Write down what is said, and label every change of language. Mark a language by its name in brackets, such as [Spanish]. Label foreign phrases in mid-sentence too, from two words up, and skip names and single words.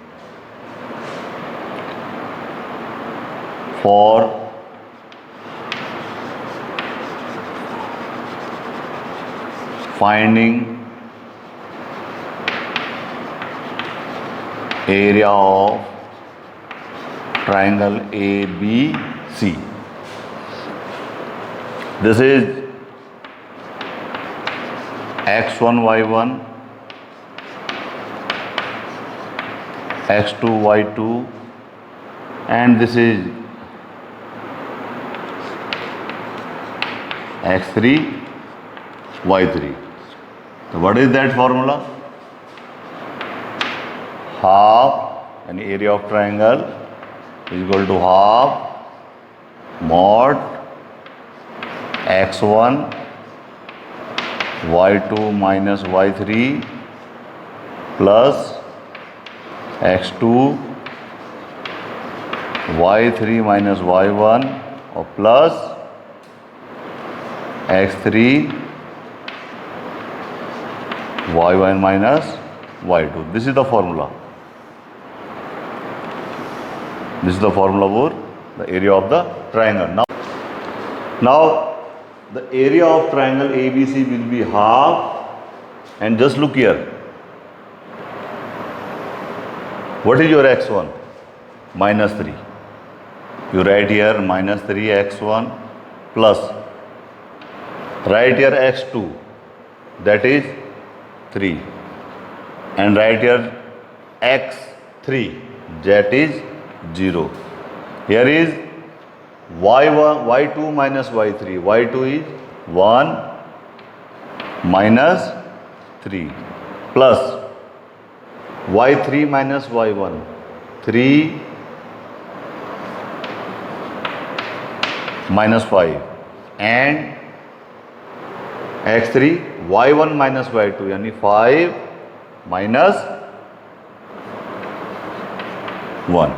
[English] For finding area of triangle ABC. This is x1, y1 x2 y2, and this is x3 y3. So what is that formula? Half an area of triangle is equal to half mod x1 y2 minus y3 plus x2 y3 minus y1 or plus x3 y1 minus y2. This is the formula. This is the formula for the area of the triangle. Now the area of triangle ABC will be half, and just look here. What is your x1? Minus 3. You write here minus 3x1 plus, write here x2, that is 3, and write here x3, that is 0. Here is y1, y2 minus y3. y2 is 1 minus 3 plus y3 minus y1, 3 minus 5, and x3 y1 minus y2 यानी 5 minus 1.